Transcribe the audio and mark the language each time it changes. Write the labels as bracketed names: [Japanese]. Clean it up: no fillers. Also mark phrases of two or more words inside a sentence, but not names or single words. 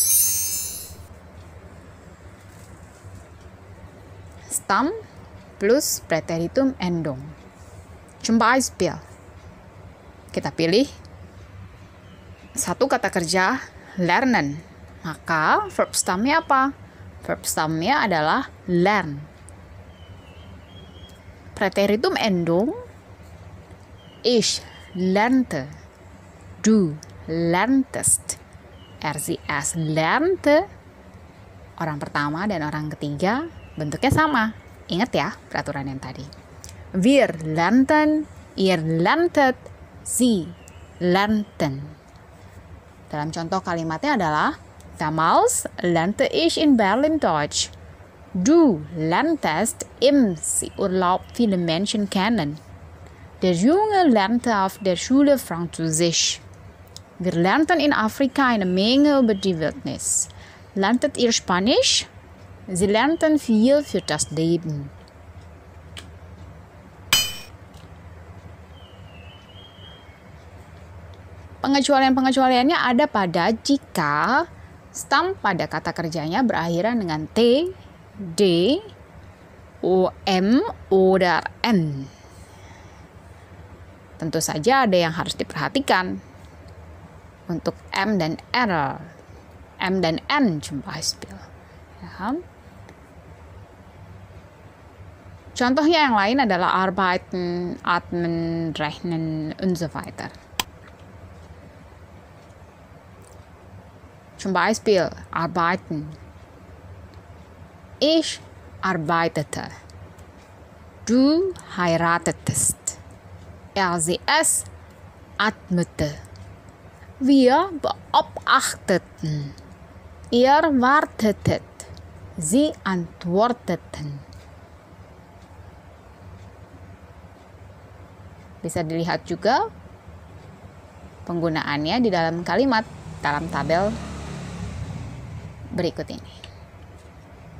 [German] Stamm plus Präteritum Endung. Zum Beispiel, [Indonesian] kita pilih satu kata kerja lernen. Maka verb stammnya apa? Verb stammnya adalah lern. [German] Präteritum Endung. Ich lernte. Du lerntest. Er, sie, es lernte. [Indonesian] Orang pertama dan orang ketiga bentuknya sama. Ingat ya peraturan yang tadi. [German] Wir lernten, ihr lerntet, Sie lernten. [Indonesian] Dalam contoh kalimatnya adalah [German] damals lernte ich in Berlin Deutsch. Du lerntest im Urlaub viele Menschen kennen. Der Junge lernte auf der Schule Französisch. Wir lernten in Afrika eine Menge über die Wildnis. Lerntet ihr Spanisch? Sie lernten viel für das Leben. [Indonesian] Pengecualian-pengecualiannya ada pada jika stam pada kata kerjanya berakhiran dengan T, D, O, M, oder N. Tentu saja ada yang harus diperhatikan untuk M dan R, M dan N [German] zum Beispiel. [Indonesian] Ya. Contohnya yang lain adalah [German] arbeiten, atmen, rechnen, und so weiter. Zum Beispiel arbeiten. Ich arbeitete. Du heiratetest. Er, sie, es atmete. Wir beobachteten. Ihr wartetet. Sie antworteten. [Indonesian] Bisa dilihat juga penggunaannya di dalam kalimat dalam tabel berikut ini.